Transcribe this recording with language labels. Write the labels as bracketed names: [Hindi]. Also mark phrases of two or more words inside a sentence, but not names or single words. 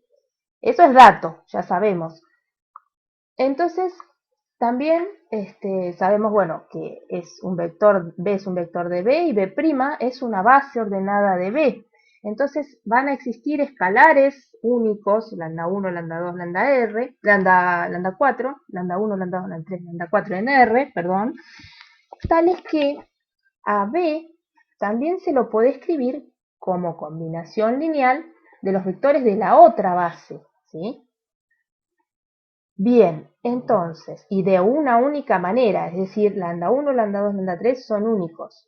[Spanish] Eso es dato, ya sabemos. Entonces, también sabemos, bueno, que es un vector, B es un vector de B y B' es una base ordenada de B. Entonces van a existir escalares únicos, lambda 1, lambda 2, lambda R, lambda 4, lambda 1, lambda 2, lambda 3, lambda 4 en R, perdón, tales que a B también se lo puede escribir como combinación lineal de los vectores de la otra base, ¿sí? Bien, entonces, y de una única manera, es decir, lambda 1, lambda 2, lambda 3 son únicos.